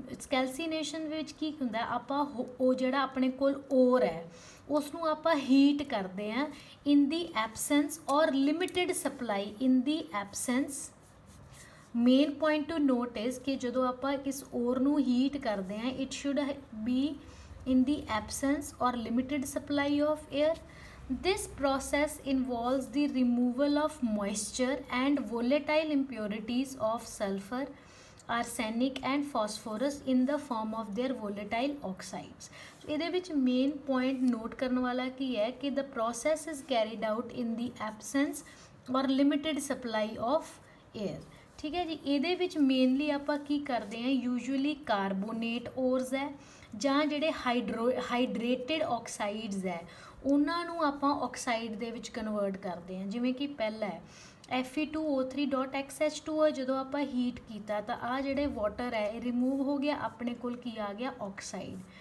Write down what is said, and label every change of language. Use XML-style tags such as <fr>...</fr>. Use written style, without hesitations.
<pa>ਕੈਲਸੀਨੇਸ਼ਨ ਵਿੱਚ ਕੀ ਹੁੰਦਾ, ਆਪਾਂ ਉਹ ਜਿਹੜਾ ਆਪਣੇ ਕੋਲ ਓਰ ਹੈ ਉਸ ਨੂੰ ਆਪਾਂ ਹੀਟ ਕਰਦੇ ਹਾਂ</pa> <en>In the absence or limited supply in the absence. Main point to note is</en> <pa>ਕਿ ਜਦੋਂ ਆਪਾਂ ਇਸ ਓਰ ਨੂੰ ਹੀਟ ਕਰਦੇ ਹਾਂ</pa> <en>It should be in the absence or limited supply of air. This process involves the removal of moisture and volatile impurities of sulfur, arsenic and phosphorus in the form of their volatile oxides. So</en> <pa>ਇਹਦੇ ਵਿੱਚ</pa> <en>main point note</en> <pa>ਕਰਨ ਵਾਲਾ ਕੀ ਹੈ ਕਿ</pa> <en>the process is carried out in the absence or limited supply of air,</en> <pa>ਠੀਕ ਹੈ ਜੀ। ਇਹਦੇ ਵਿੱਚ ਮੇਨਲੀ ਆਪਾਂ ਕੀ ਕਰਦੇ ਹਾਂ, ਯੂਜੂਅਲੀ ਕਾਰਬੋਨੇਟ ਓਰਸ ਹੈ ਜਾਂ ਜਿਹੜੇ ਹਾਈਡਰੇਟਿਡ ਆਕਸਾਈਡਸ ਹੈ ਉਹਨਾਂ ਨੂੰ ਆਪਾਂ ਆਕਸਾਈਡ ਦੇ ਵਿੱਚ ਕਨਵਰਟ ਕਰਦੇ ਹਾਂ। ਜਿਵੇਂ ਕਿ ਪਹਿਲਾ ਹੈ Fe2O3.XH2 ਜਦੋਂ ਆਪਾਂ ਹੀਟ ਕੀਤਾ ਤਾਂ ਆ ਜਿਹੜੇ ਵਾਟਰ ਹੈ ਇਹ ਰਿਮੂਵ ਹੋ ਗਿਆ, ਆਪਣੇ ਕੋਲ ਕੀ ਆ ਗਿਆ ਆਕਸਾਈਡ।</pa>